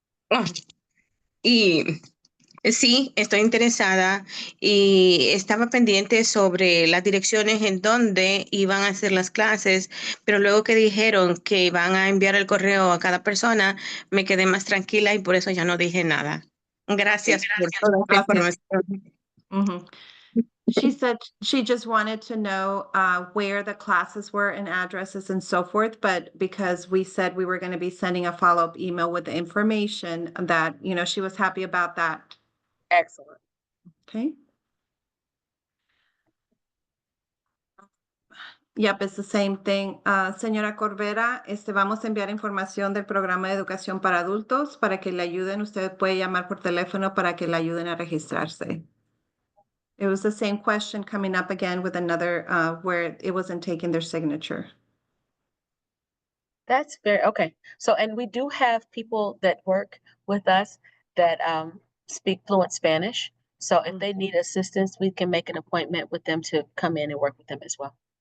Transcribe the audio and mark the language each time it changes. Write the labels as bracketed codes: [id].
[es] Oh, y sí, estoy interesada y estaba pendiente sobre las direcciones en donde iban a hacer las clases, pero luego que dijeron que van a enviar el correo a cada persona, me quedé más tranquila y por eso ya no dije nada. Gracias por toda esta Gracias. información. Mhm. [en] She said she just wanted to know where the classes were and addresses and so forth, but because we said we were going to be sending a follow-up email with the information that, she was happy about that. Excellent. Okay. Yep, it's the same thing. [es] Señora Corbera, vamos a enviar información del programa de educación para adultos para que le ayuden. Usted puede llamar por teléfono para que le ayuden a registrarse. [en] It was the same question coming up again with another where it wasn't taking their signature. That's very okay. So, and we do have people that work with us that speak fluent Spanish. So if they need assistance, we can make an appointment with them to come in and work with them as well.